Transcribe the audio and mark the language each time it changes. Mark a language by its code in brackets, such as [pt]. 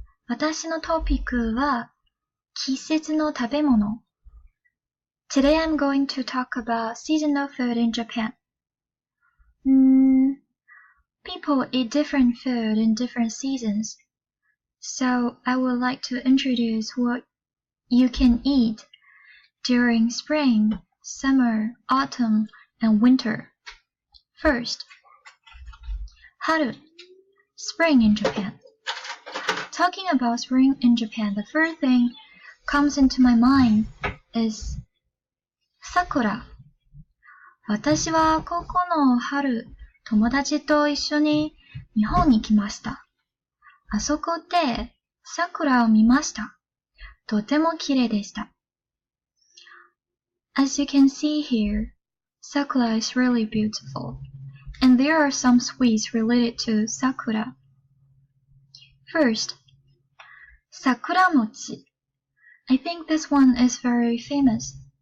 [ja] 私のトピックは、季節の食べ物。 [en] Today I'm going to talk about seasonal food in Japan. People eat different food in different seasons. So I would like to introduce what you can eat during spring, summer, autumn, and winter. First, Haru, spring in Japan. Talking about spring in Japan, the first thing comes into my mind is sakura. [ja] 私は高校の春、友達と一緒に日本に来ました。あそこで桜を見ました。とても綺麗でした。 [en] As you can see here, sakura is really beautiful, and there are some sweets related to sakura. First, sakura mochi. I think this one is very famous.